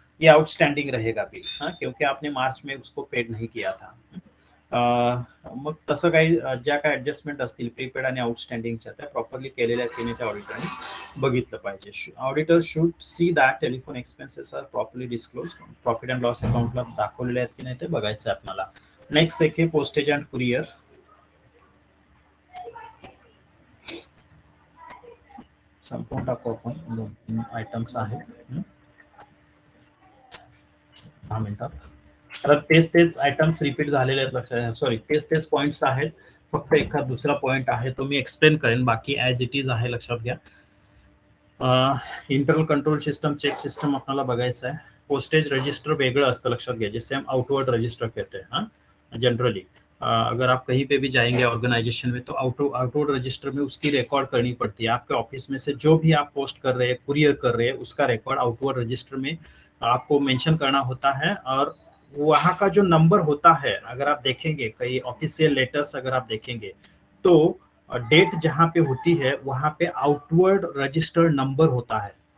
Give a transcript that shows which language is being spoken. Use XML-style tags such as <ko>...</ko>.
<hi>ये आउटस्टैंडिंग रहेगा बिल, क्योंकि आपने मार्च में उसको पेड नाही किया था.</hi> <mr>मग तसं काही ज्या काही ऍडजस्टमेंट असतील प्रीपेड आणि आउटस्टँडिंगच्या त्या प्रॉपरली केलेल्या की नाही त्या ऑडिटरने बघितलं पाहिजे.</mr> <en>auditor should see that telephone expenses are properly disclose,</en> <mr>profit and loss अकाउंटला दाखवलेले आहेत की नाही ते बघायचं आहे आपल्याला.</mr> <hi>नेक्स्ट देखिए पोस्टेज अँड कुरियर.</hi> <mr>संपूर्ण टाकू आपण, 2-3 आयटम्स आहेत. 10 मिनिटात. तर तेच आयटम्स रिपीट झालेले आहेत, लक्षात, सॉरी तेच पॉइंट्स आहेत, फक्त एखाद दुसरा पॉइंट आहे तो मी एक्सप्लेन करेन, बाकी ॲज इट इज आहे, लक्षात घ्या. Internal control system, check system आपल्याला बघायचं आहे. पोस्टेज रजिस्टर वेगळं असतं, लक्षात घ्या,</mr> <hi>जिसे हम आउटवर्ड रजिस्टर कहते हैं. जनरली अगर आप कहीं पे भी जाएंगे ऑर्गेनाइजेशन में तो आउटवर्ड रजिस्टर में उसकी रिकॉर्ड करनी पड़ती है. आपके ऑफिस में से जो भी आप पोस्ट कर रहे हैं, कुरियर कर रहे हैं, उसका रिकॉर्ड आउटवर्ड रजिस्टर में आपको मेंशन करना होता है. और वहाँ का जो नंबर होता है, अगर आप देखेंगे कई ऑफिशियल लेटर्स अगर आप देखेंगे तो डेट जहाँ पे होती है वहाँ पे आउटवर्ड रजिस्टर्ड नंबर होता है.</hi>